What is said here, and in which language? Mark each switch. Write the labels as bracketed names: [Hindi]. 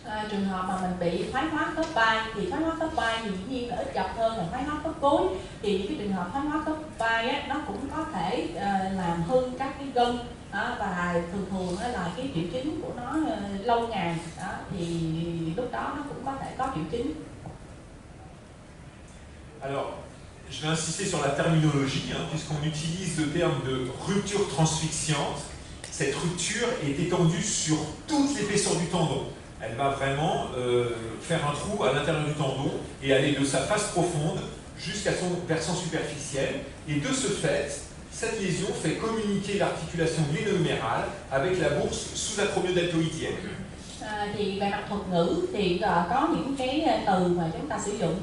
[Vietnamese] Trường hợp mà mình bị thoái hóa khớp vai thì thoái hóa khớp vai thì dĩ nhiên là ít gặp hơn là thoái hóa khớp gối. Thì những cái trường hợp thoái hóa khớp vai nó cũng có thể làm hư các cái gân, và thường là cái triệu chứng của nó lâu ngày thì lúc đó nó cũng có thể có triệu chứng. [French] Alors, je vais insister sur la terminologie, puisqu'on utilise le terme de rupture transfixiante. Cette rupture est étendue sur toute l'épaisseur du tendon. Elle va vraiment faire un trou à l'intérieur du tendon et aller de sa face profonde jusqu'à son versant superficiel. Et de ce fait, cette lésion fait communiquer l'articulation gléno-humérale avec la bourse sous-acromiodeltoïdienne. [Vietnamese] Thì về mặt thuật ngữ thì có những cái từ mà chúng ta sử dụng.